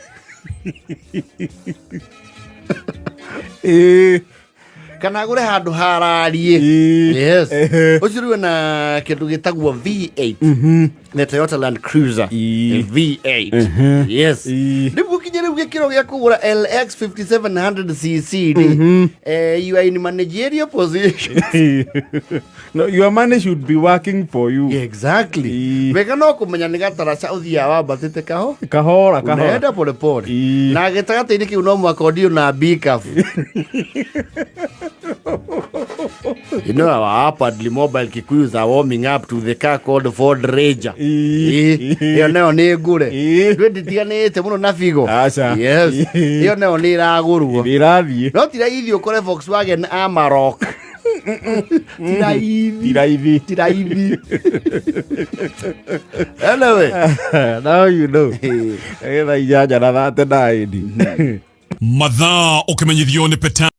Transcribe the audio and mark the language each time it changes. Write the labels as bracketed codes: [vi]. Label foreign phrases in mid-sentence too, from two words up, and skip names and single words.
[ki] Kana agũre handũ hararie. [en] Yes. [ki] Ũcio rĩu na kĩndũ gĩtagwo V8 na Toyota Land Cruiser V8. Yes. Rĩu gũkinya rĩu gĩkĩro gĩa kũgũra LX 5700cc rĩ, [en] you are in managerial position. No, your money should be working for you. Exactly. [ki] Wega no kũmenya nĩ gataraca ũthiaga wambatĩte kahora [sw] unaenda pole pole. [ki] Na gĩtagatĩ-inĩ kĩu no mwaka ũthiĩ na bikabu. [en] You know, our upwardly mobile Kikuyus are warming up to the car called Ford Ranger. [ki] Iyo nayo nĩ ngũre. Nditiganĩte mũno na Figo. Yes. Iyo nayo nĩ ĩragũrwo. Ĩrathiĩ. No tira ithi ũkore Volkswagen Amarok. Tiraithi. [en] Anyway. Now you know. [ki] Ĩtha ijanja na 39. Mathaa ũkĩmenyithio nĩ Peta.